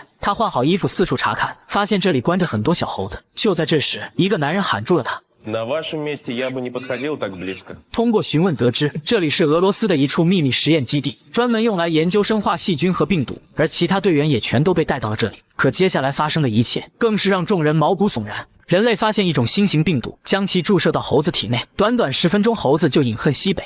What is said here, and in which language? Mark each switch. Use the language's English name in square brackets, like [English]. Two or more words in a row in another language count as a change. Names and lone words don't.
[Chinese] 她换好衣服四处查看，发现这里关着很多小猴子。就在这时，一个男人喊住了她。 [Russian] На вашем месте я бы не подходил так близко. [Chinese] 通过询问得知，这里是俄罗斯的一处秘密实验基地，专门用来研究生化细菌和病毒，而其他队员也全都被带到了这里。可接下来发生的一切，更是让众人毛骨悚然。人类发现一种新型病毒，将其注射到猴子体内，短短10分钟，猴子就饮恨西北。